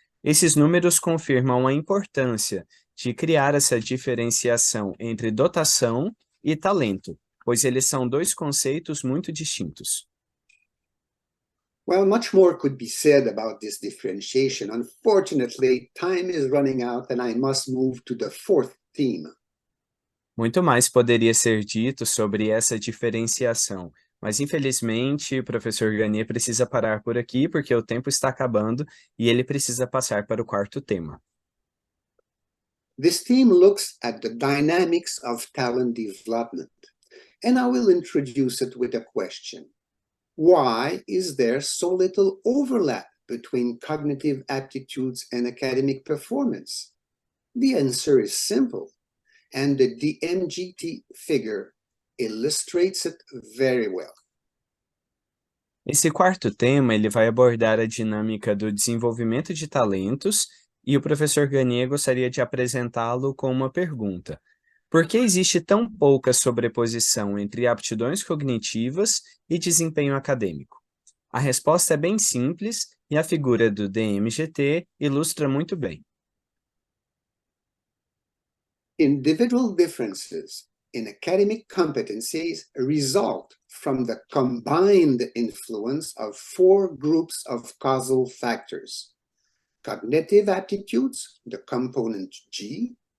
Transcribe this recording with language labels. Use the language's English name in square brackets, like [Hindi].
[Portuguese] Esses números confirmam a importância de criar essa diferenciação entre dotação e talento, pois eles são dois conceitos muito distintos. [English] Well, much more could be said about this differentiation. Unfortunately, time is running out and I must move to the fourth theme. [Portuguese] Muito mais poderia ser dito sobre essa diferenciação, mas infelizmente o professor Gagné precisa parar por aqui porque o tempo está acabando e ele precisa passar para o quarto tema. [English] This theme looks at the dynamics of talent development, and I will introduce it with a question. Why is there so little overlap between cognitive aptitudes and academic performance? The answer is simple, and the DMGT figure illustrates it very well. [Portuguese] Esse quarto tema ele vai abordar a dinâmica do desenvolvimento de talentos e o professor Gagné gostaria de apresentá-lo com uma pergunta. Por que existe tão pouca sobreposição entre aptidões cognitivas e desempenho acadêmico? A resposta é bem simples e a figura do DMGT ilustra muito bem. [English] Individual differences in academic competencies result from the combined influence of four groups of causal factors: cognitive aptitudes, the component G,